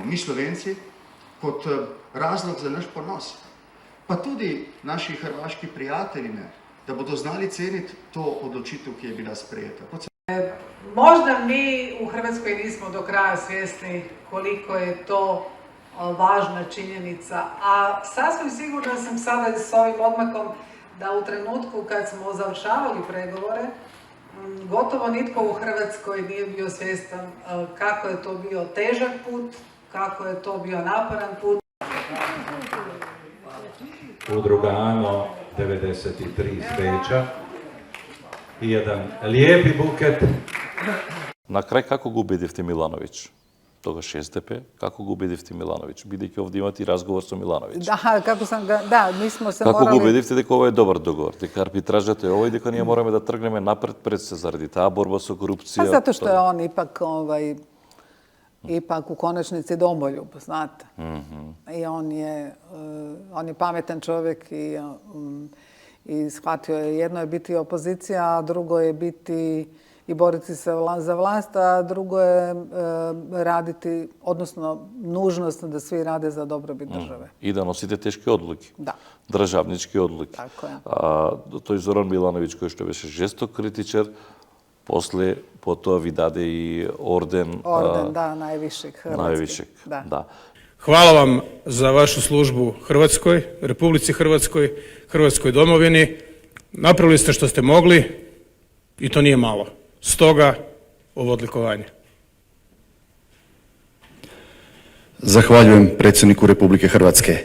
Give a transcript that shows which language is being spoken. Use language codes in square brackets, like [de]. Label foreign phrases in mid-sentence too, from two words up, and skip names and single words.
[sl] Mi Slovenci kot razlog za naš ponos. Pa tudi naši hrvaški prijatelji, da bodo znali ceniti to odločitev, ki je bila sprejeta. [hr] Možda mi u Hrvatskoj nismo do kraja svjesni koliko je to važna činjenica, a sasvim sigurno sam sada s ovim odmakom da u trenutku kad smo završavali pregovore, gotovo nitko u Hrvatskoj nije bio svjestan kako je to bio težak put, kako je to bio naporan put. Udruga ANO 93 iz Beča i jedan lijepi buket. [mk] На крај, како го убедивте Милановиќ? Тогаш СДП, како го убедивте Милановиќ? Бидејќи овде имате и разговор со Милановиќ. [hr] Da, mi smo se [mk] Како [hr] морали... [mk] го убедивте дека ова е добар договор? Дека арбитражата е ова и дека ние мораме да тргнеме напред пред се заради таа борба со корупција? [hr] Zato što je on ipak ipak u konačnici domoljub, znate. I on je pametan čovjek i shvatio je jedno je biti opozicija, a drugo je biti i boriti se za vlast, a drugo je raditi, odnosno nužnost da svi rade za dobrobit države. I da nosite teške odluke. Da. Državničke odluke. Tako je. [mk] Тој Зоран Милановиќ, кој што беше жесток критичар, после потоа ви даде и орден. [hr] Orden, da, najvišeg hrvatski. Najvišeg, Da. da. Hvala vam za vašu službu Hrvatskoj, Republici Hrvatskoj, Hrvatskoj domovini. Napravili ste što ste mogli i to nije malo. Stoga ovo odlikovanje. Zahvaljujem predsjedniku Republike Hrvatske.